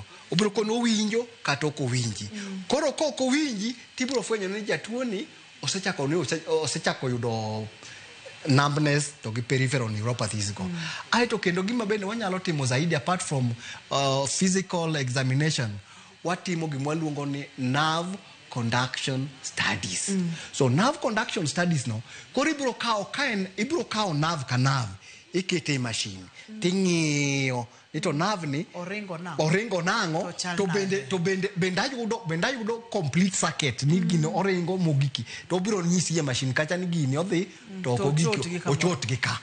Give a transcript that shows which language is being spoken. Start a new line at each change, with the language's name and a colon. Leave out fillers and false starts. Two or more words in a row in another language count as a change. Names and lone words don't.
Luo (Kenya and Tanzania): Obiro koni owinjo kata ok owinji. Koro kok owinji tibiro fwenyo ni jatuo ni osechako yudo numbness to gi
English: peripheral neuropathies
Luo (Kenya and Tanzania): go. Aito kendo gima bende wanyalo timo zaidi
English: apart from physical examination,
Luo (Kenya and Tanzania): watimo gima waluongo ni
English: nerve conduction studies.
Luo (Kenya and Tanzania): So
English: nerve conduction studies
Luo (Kenya and Tanzania): no, koro ibiro kawo nerve ka nerve ikete e machine. Ting'iyo nito nerve ni oringo nango to bende ayudo
English: complete circuit
Luo (Kenya and Tanzania): ni gino oringo mogiki. To obiro nyisi e machine kacha ni gini odhi to ogiki ochot gi ka.